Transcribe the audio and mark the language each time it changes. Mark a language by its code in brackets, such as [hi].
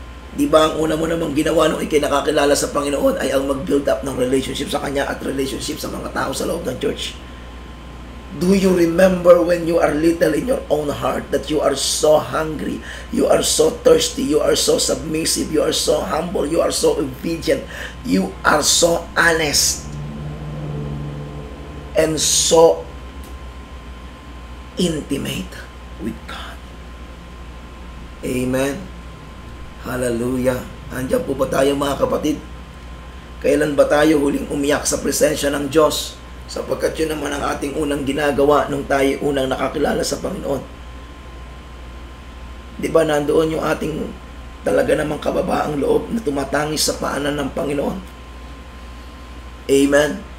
[tl] Di ba ang una mo namang ginawa nung ikay nakakilala sa Panginoon ay ang mag-build up ng relationship sa Kanya at relationship sa mga tao sa loob ng church? [en] Do you remember when you are little in your own heart that you are so hungry, you are so thirsty, you are so submissive, you are so humble, you are so obedient, you are so honest, and so intimate with God? Amen. Hallelujah. [tl] Andiyan po ba tayo, mga kapatid? Kailan ba tayo huling umiyak sa presensya ng Diyos? Sapagkat yun naman ang ating unang ginagawa nung tayo unang nakakilala sa Panginoon. Di ba nandoon yung ating talaga namang kababaang loob na tumatangis sa paanan ng Panginoon? Amen.